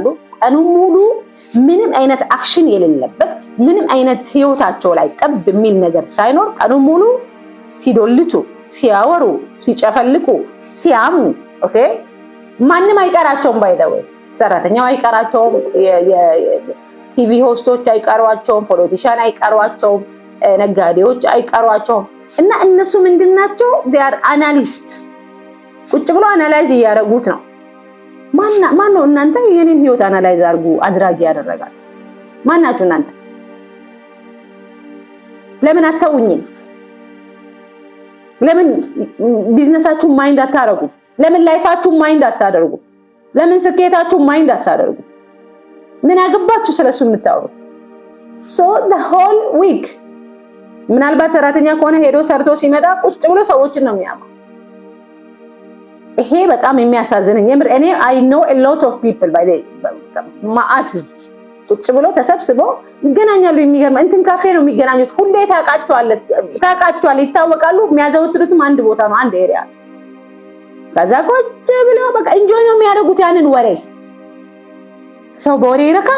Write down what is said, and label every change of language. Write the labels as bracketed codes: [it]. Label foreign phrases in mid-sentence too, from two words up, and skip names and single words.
[am] ቀኑ ሙሉ ምንም አይነት አክሽን የሌለበት ምንም አይነት ህይወታቸው ላይ ጠብ የሚል ነገር ሳይኖር ቀኑ ሙሉ ሲዶልቱ፣ ሲያወሩ፣ ሲጨፈልቁ፣ ሲያሙ። ኦኬ ማንም አይቀራቸውም። ባይደው ሰራተኛው አይቀራቸውም፣ የቲቪ ሆስቶች አይቀሯቸውም፣ ፖለቲሻን አይቀሯቸውም፣ ነጋዴዎች አይቀሯቸውም። እና እነሱ ምንድናቸው? [en] they are analyst [am] ቁጭ ብሎ አናላይዝ እያደረጉት ነው። ማን ነው እናንተ የኔን ህይወት አናላይዝ አድራጊ ያደረጋል? ማናችሁ እናንተ? ለምን አታውኝም? ለምን ቢዝነሳችሁ ማይንድ አታረጉ? ለምን ላይፋችሁ ማይንድ አታደርጉ? ለምን ስኬታችሁ ማይንድ አታደርጉ? ምን አገባችሁ ስለሱ የምታወሩት? [en] so the whole week [am] ምናልባት ሰራተኛ ከሆነ ሄዶ ሰርቶ ሲመጣ ቁጭ ብሎ ሰዎችን ነው የሚያውቀው። ይሄ በጣም የሚያሳዝነኝ የምር እኔ [en] I know a lot of people by the [am] ማአት ቁጭ ብሎ ተሰብስበው ይገናኛሉ። የሚገርም እንትን ካፌ ነው የሚገናኙት። ሁሌ ታውቃቸዋል፣ ይታወቃሉ። የሚያዘወትሩትም አንድ ቦታ ነው፣ አንድ ኤሪያ። ከዛ ቁጭ ብለው በቃ ኢንጆይ ነው የሚያደርጉት ያንን ወሬ። ሰው በወሬ ይረካል?